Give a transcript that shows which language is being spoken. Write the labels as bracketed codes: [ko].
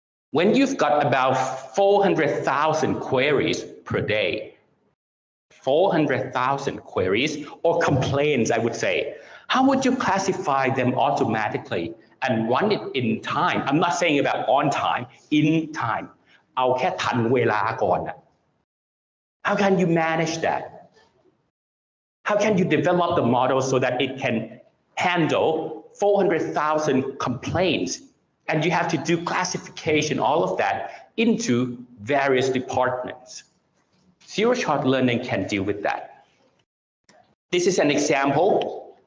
[en] When you've got about 400,000 queries per day, 400,000 queries or complaints, I would say, how would you classify them automatically and run it in time? I'm not saying about on time, in time. [th] เอาแค่ทันเวลาก่อนน่ะ [en] How can you manage that? How can you develop the model so that it can handle 400,000 complaints? And you have to do classification, all of that, into various departments. Zero-shot learning can deal with that. This is an example.